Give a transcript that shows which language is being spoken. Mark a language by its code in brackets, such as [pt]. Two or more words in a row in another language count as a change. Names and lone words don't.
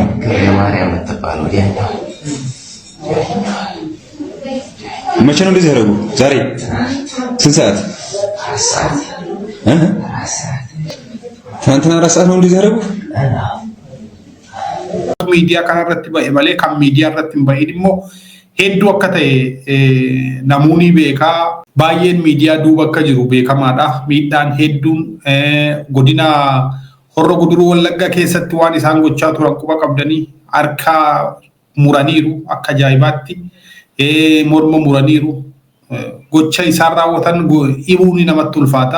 [am] ክሬ ማርያም የምትባል ወዲያኛው መቼ ነው እንደዚህ ያደረጉ? ዛሬ ስንት ሰዓት? 4 ሰዓት ትናንትና 4 ሰዓት ነው እንደዚህ ያደረጉ? [om] ሚዲያ kanarratti ba'e malee kan miidiyaa irratti hin ba'in immoo hedduu akka ta'e namoonni beekaa baay'een miidiyaa duuba akka jiru beekamaadha. Miidhaan hedduun godina Horro Guduruu Wallaggaa keessatti waan isaan gochaa turan quba qabdanii harka muraniiru akka ajaa'ibaatti morma muraniiru gocha isaan raawwatan himuun namatti ulfaata.